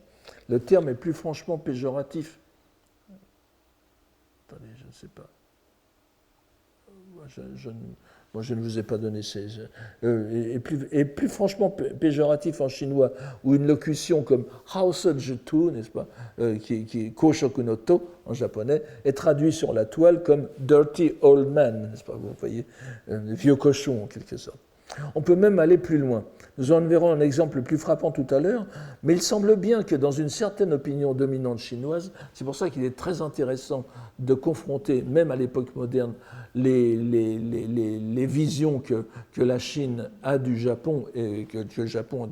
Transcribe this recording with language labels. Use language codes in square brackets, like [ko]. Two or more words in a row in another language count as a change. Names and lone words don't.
[fr] Le terme est plus franchement péjoratif. Attendez, je ne sais pas. Moi, je ne vous ai pas donné ces... et plus franchement péjoratif en chinois, ou une locution comme Haosejutu, n'est-ce pas, qui est [ja] 好色の徒 [fr] en japonais, est traduit sur la toile comme [en] Dirty Old Man, [fr] n'est-ce pas, vous voyez, vieux cochon en quelque sorte. On peut même aller plus loin. Nous en verrons un exemple plus frappant tout à l'heure, mais il semble bien que dans une certaine opinion dominante chinoise, c'est pour ça qu'il est très intéressant de confronter, même à l'époque moderne, les visions que la Chine a du Japon et que le Japon...